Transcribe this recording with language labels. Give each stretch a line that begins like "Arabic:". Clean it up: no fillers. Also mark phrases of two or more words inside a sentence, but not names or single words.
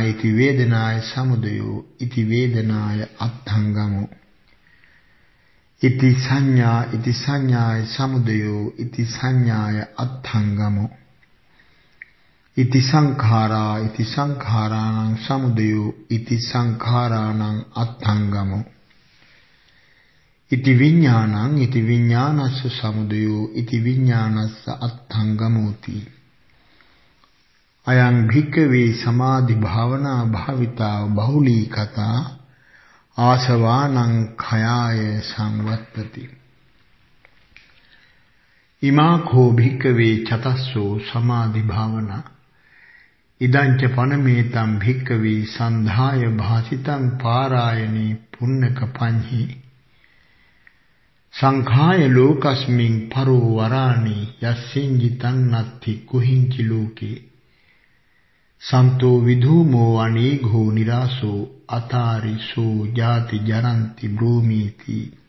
Pali: ඉති වේදනාය සමුදයෝ ඉති වේදනාය අත්ථංගමෝ ඉති සංඥා ඉති සංඥාය සමුදයෝ ඉති සංඥාය අත්ථංගමෝ ඉති සංඛාරා ඉති සංඛාරාණං සමුදයෝ ඉති සංඛාරාණං අත්ථංගමෝ ඉති විඥානං ඉති විඥානස්ස සමුදයෝ ඉති විඥානස්ස අත්ථංගමෝති. අයං භික්ඛවේ සමාධි භාවනා භාවිතා බහුලී කතා ආසවානං khයාය සංවත්තති. ඉමාඛෝ භික්ඛවේ චතස්සෝ සමාධි භාවනා ඉදංච පනමේතං භික්ඛවේ සන්ධාය භාසිතං පාරායනේ පුන්නක පඤ්හි සංඛාය ලෝකස්මින් පරෝ වරාණි යස්සෙන්ජිතං නත්ති කුහිංචි ලෝකේ සන්තෝ විධූමෝ අනීඝෝ නිරාසෝ අතාරිසෝ ජාති ජරන්ති බ්‍රූමීති